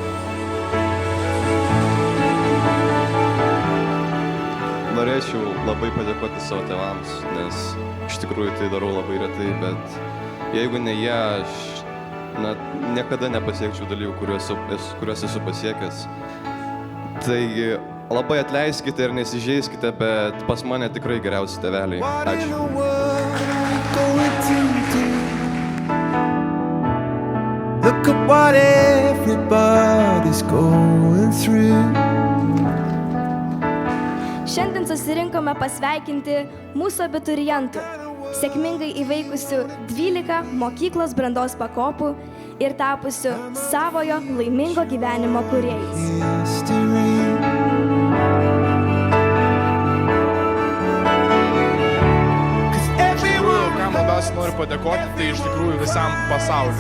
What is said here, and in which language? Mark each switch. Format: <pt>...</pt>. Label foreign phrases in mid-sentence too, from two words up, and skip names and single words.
<lt>Norėčiau labai padėkoti savo tėvams, nes iš tikrųjų tai darau labai retai, bet jeigu ne jie, aš niekada nepasiekčiau dalykų, kuriuos esu pasiekęs. Taigi labai atleiskite ir nesižeiskite, bet pas mane tikrai geriausi tėveliai. Ačiū.</lt> <en>Look at what everybody's going through.</en> <lt>Šiandien susirinkome pasveikinti mūsų abiturientų, sėkmingai įveikusių 12 mokyklos brandos pakopų ir tapusių savojo laimingo gyvenimo kūrėjais. Labiausiai noriu padėkoti, tai iš tikrųjų visam pasauliu.</lt>